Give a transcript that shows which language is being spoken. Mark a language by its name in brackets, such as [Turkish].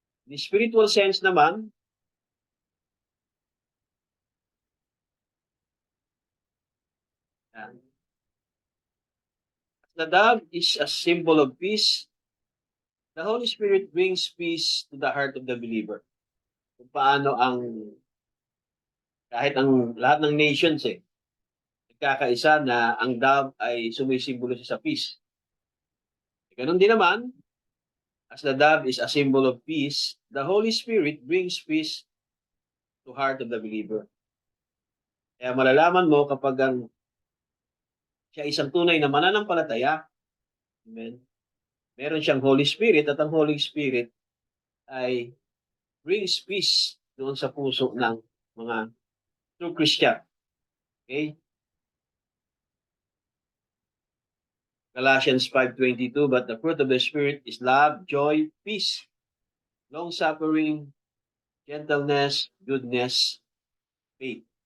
[English] In spiritual sense naman, the dove is a symbol of peace. The Holy Spirit brings peace to the heart of the believer. [Filipino] Kung paano kahit ang lahat ng nations nagkakaisa na ang dove ay sumisimbolo siya sa peace. Ganun din naman, [English] as the dove is a symbol of peace, the Holy Spirit brings peace to heart of the believer. [Filipino] Kaya malalaman mo kapag siya isang tunay na mananampalataya, amen, meron siyang Holy Spirit at ang Holy Spirit ay brings peace doon sa puso ng mga true Christian. [English] Okay? Galatians 5:22, but the fruit of the Spirit is love, joy, peace, long-suffering, gentleness, goodness, faith.